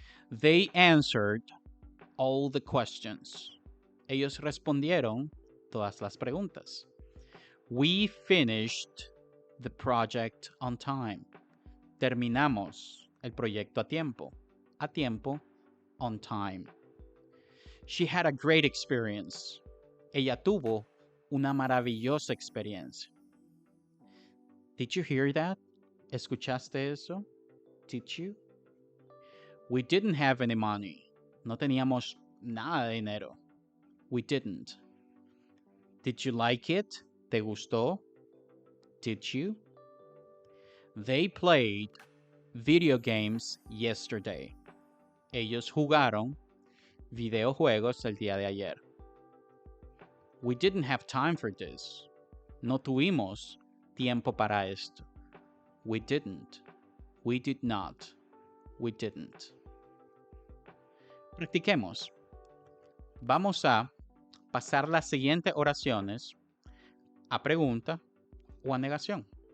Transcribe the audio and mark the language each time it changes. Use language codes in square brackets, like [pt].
[en] They answered all the questions. [es] Ellos respondieron todas las preguntas. [en] We finished the project on time. [es] Terminamos el proyecto a tiempo. A tiempo, on time. [en] She had a great experience. [es] Ella tuvo una maravillosa experiencia. [en] Did you hear that? [es] ¿Escuchaste eso? [en] Did you? We didn't have any money. [es] No teníamos nada de dinero. [en] We didn't. Did you like it? [es] ¿Te gustó? [en] Did you? They played video games yesterday. [es] Ellos jugaron videojuegos el día de ayer. [en] We didn't have time for this. [es] No tuvimos tiempo para esto. [en] We didn't. We did not. We didn't. [es] Practiquemos. Vamos a pasar las siguientes oraciones a pregunta o a negación.